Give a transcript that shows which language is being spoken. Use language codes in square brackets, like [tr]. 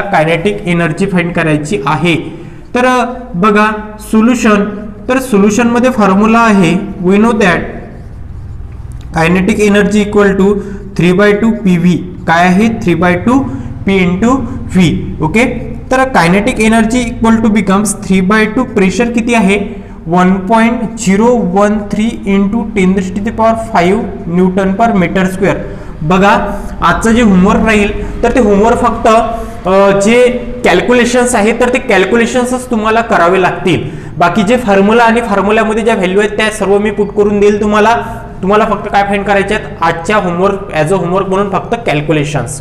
[mr] Kinetic energy find करायची आहे. तर बघा सोल्युशन. तर सोल्युशन मध्ये फॉर्म्युला आहे [en] We know that kinetic energy equal to 3/2 PV. [mr] काय आहे? [en] 3/2 P into V. Okay, तर kinetic energy equal to becomes 3/2 pressure [mr] किती आहे? [en] 1.013 into 10⁵ newton per metre square. [mr] बघा आजचं जे होमवर्क राहील तर ते होमवर्क फक्त जे कॅल्क्युलेशन्स आहे तर ते कॅल्क्युलेशन्सच तुम्हाला करावे लागतील. बाकी जे फॉर्म्युला आणि फॉर्म्युल्यामध्ये ज्या व्हॅल्यू आहेत त्या सर्व मी पुट करून देईल तुम्हाला. तुम्हाला फक्त काय फाइंड करायचे आहेत आजच्या होमवर्क ॲज अ होमवर्क म्हणून फक्त कॅल्क्युलेशन्स.